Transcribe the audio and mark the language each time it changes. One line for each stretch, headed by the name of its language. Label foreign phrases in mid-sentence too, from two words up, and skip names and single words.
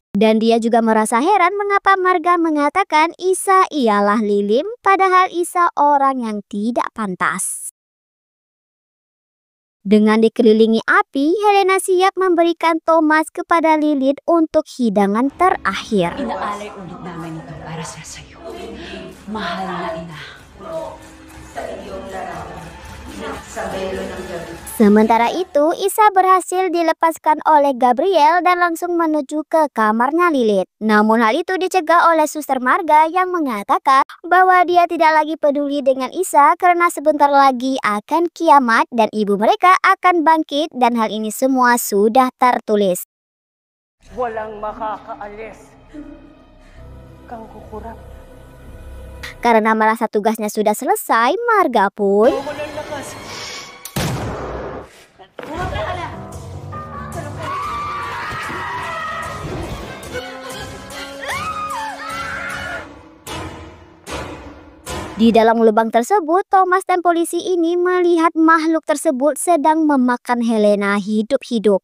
Indonesian: Dan dia juga merasa heran mengapa Marga mengatakan Isa ialah Lilith padahal Isa orang yang tidak pantas. Dengan dikelilingi api, Helena siap memberikan Thomas kepada Lilith untuk hidangan terakhir.
Filipino: Inaalay ulit namin ito para sa sayo. Mahal na ina.
Indonesian: Sementara itu, Isa berhasil dilepaskan oleh Gabriel dan langsung menuju ke kamarnya Lilith. Namun hal itu dicegah oleh Suster Marga yang mengatakan bahwa dia tidak lagi peduli dengan Isa karena sebentar lagi akan kiamat dan ibu mereka akan bangkit dan hal ini semua sudah tertulis.
Filipino: Walang makakaalis kang kukurap.
Indonesian: Karena merasa tugasnya sudah selesai, Marga pun di dalam lubang tersebut, Thomas dan polisi ini melihat makhluk tersebut sedang memakan Helena hidup-hidup.